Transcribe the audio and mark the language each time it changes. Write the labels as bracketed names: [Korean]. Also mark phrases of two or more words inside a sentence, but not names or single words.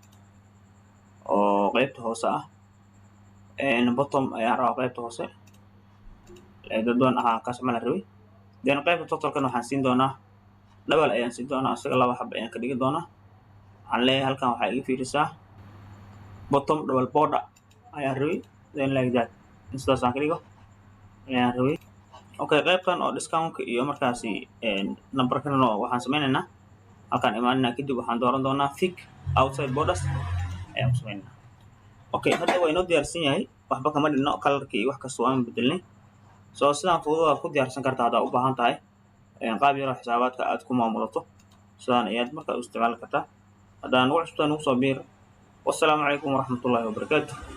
[Somali] oo qaybta hoose ah bottom ayaan rabaa qaybta hoose dadwan ahaa kaas ma la rabay then qaybta totalkan waxaan siin doonaa double ayaan siin doonaa isaga 2 xab ayaan ka dhigi doonaa waxaan leeyahay halkan waxaa iga fiirisaa [English] bottom double border [Somali] ayaan rabay [English] then like that [Somali] sidaas aan ka dhigo ayaan rabay okay qaybtan oo discount iyo markaasi numberkan waxaan samaynaynaa halkaan imaanina kadib waxaan dooran doonaa [English] thick outside borders [Somali] ayaan samaynaa okay hadda waa inoo diyaarsan yahay waxba kama dhino colorka iyo wax kasta waan bedelnay soo sidaan fudud ku diyaarsan kartaa haddaa u baahan tahay qaab yar xisaabaadka aad ku maamulato sidaan ayaad markaa u isticmaali kartaa haddaan ugu cusubtaan ugu soo biir [Arabic] والسلام عليكم ورحمة الله وبركاته